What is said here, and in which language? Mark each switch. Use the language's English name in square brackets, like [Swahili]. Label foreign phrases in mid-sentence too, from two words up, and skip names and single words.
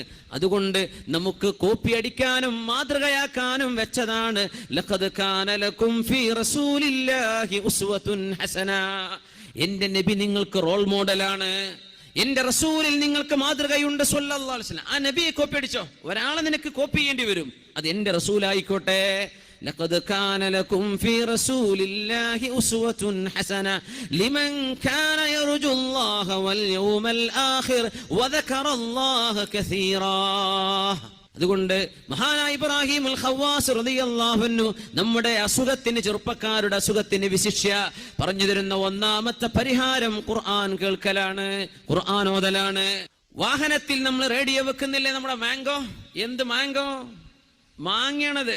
[Malayalam] അതുകൊണ്ട് നമുക്ക് കോപ്പി അടിക്കാനും മാതൃകയാക്കാനും വെച്ചതാണ്. [Arabic] لقد كان لكم في رسول الله أسوة حسنة. [Malayalam] എന്റെ നബി നിങ്ങൾക്ക് [English] role model, [Malayalam] എന്റെ റസൂലിൽ നിങ്ങൾക്ക് മാതൃകയുണ്ട് [Arabic] صلى الله عليه وسلم. [Malayalam] ആ നബിയെ കോപ്പി അടിച്ചോ? ഒരാളെ നിനക്ക് കോപ്പി ചെയ്യേണ്ടി വരും, അത് എന്റെ റസൂലായിക്കോട്ടെ. [Arabic] لقد كان لكم في رسول الله أسوة حسنة لمن كان يرجو الله واليوم الآخر وذكر الله كثيرا. [Malayalam] അതുകൊണ്ട് മഹാനായ ഇബ്രാഹിം അൽ ഖവാസ് [Arabic] رضي الله عنه [Malayalam] നമ്മുടെ അസുഖത്തിന്, ചെറുപ്പക്കാരുടെ അസുഖത്തിന് വിശിഷ്യ പറഞ്ഞു തരുന്ന ഒന്നാമത്തെ പരിഹാരം ഖുർആൻ കേൾക്കലാണ്, ഖുർആൻ ഓതലാണ്. വാഹനത്തിൽ നമ്മൾ റേഡിയോ വെക്കുന്നില്ലേ? നമ്മുടെ മാംഗോ, എന്ത് മാംഗോ? മാങ്ങയാണത്.